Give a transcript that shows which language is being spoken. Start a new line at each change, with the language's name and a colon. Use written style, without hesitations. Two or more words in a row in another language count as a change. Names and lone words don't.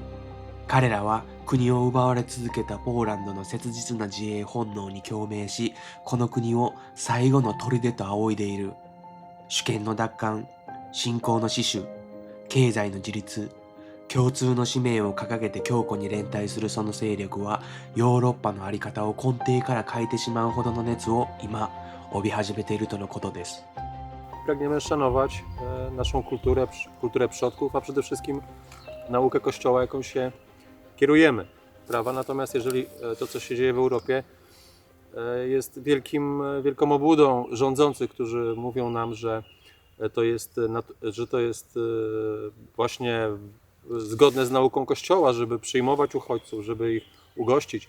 Japanese: 彼らは国を奪われ続けたポーランドの切実な自衛本能に共鳴し、この国を最後の砦と仰いでいる。主権の奪還、信仰の死守、経済の自立、共通の使命を掲げて強固に連帯するその勢力は、ヨーロッパの在り方を根底から変えてしまうほどの熱を今、帯び始めているとのことです。
Polish: Pragniemy szanować naszą kulturę przodków, a przede wszystkim naukę Kościoła, jaką się kierujemy, prawda? Natomiast jeżeli to, co się dzieje w Europie, jest wielką obłudą rządzących, którzy mówią nam, że to jest właśnie zgodne z nauką Kościoła, żeby przyjmować uchodźców, żeby ich ugościć.